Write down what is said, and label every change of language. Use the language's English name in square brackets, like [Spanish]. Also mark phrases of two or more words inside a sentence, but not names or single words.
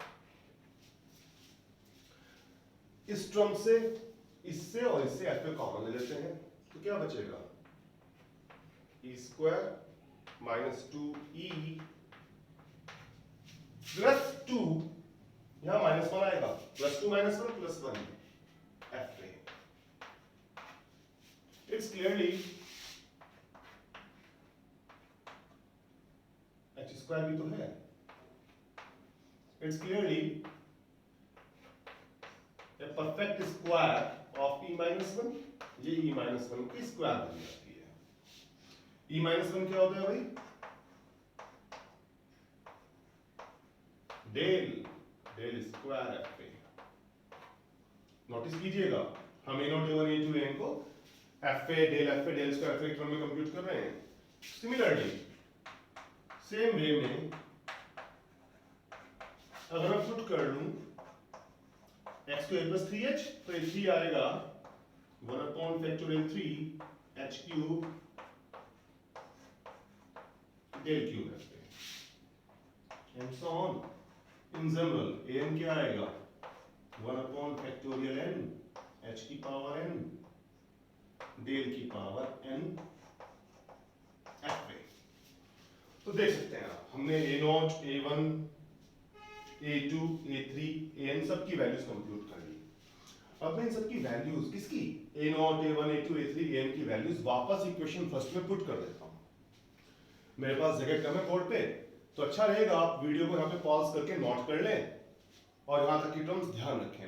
[Hindi] इस टर्म से इससे और इससे f पे कॉमन ले लेते हैं तो क्या बचेगा e [English] square minus [Hindi] 2e प्लस 2, यहां -1 आएगा, प्लस 2 -1 प्लस 1 f पे। [English] It's clearly h स्क्वायर [Hindi] भी तो है, [English] It's clearly a perfect square of e minus 1। [Hindi] ये [English] e minus 1 [Hindi] की स्क्वायर बन जाती है। e minus 1 क्या होता है भाई, [English] del square f [Hindi] पे। नोटिस कीजिएगा हम a0 a1 a2 an को एफ पे [English] del square f term [Hindi] में कंप्यूट कर रहे हैं। [English] similarly same way [Hindi] में अगर मैं पुट कर लूं x को a plus 3h तो 3 आएगा 1 [English] upon factorial [Hindi] 3 [English] h cube del cube f [Hindi] पे [English] and so on. in general [Hindi] an क्या आएगा 1 [English] upon factorial [Hindi] n h की पावर n डेल की पावर n f पे। तो देख सकते हैं आप हमने a0 a1 a2 a3 an सब की वैल्यूज कंप्यूट कर ली। अब मैं इन सब की वैल्यूज किसकी a0 a1 a2 a3 an की वैल्यूज वापस [English] equation first [Hindi] में पुट कर देता हूं। मेरे पास जगह कम है बोर्ड पे तो अच्छा रहेगा आप वीडियो को यहाँ पे पॉज करके नोट कर लें और यहाँ तक की टर्म्स ध्यान रखें।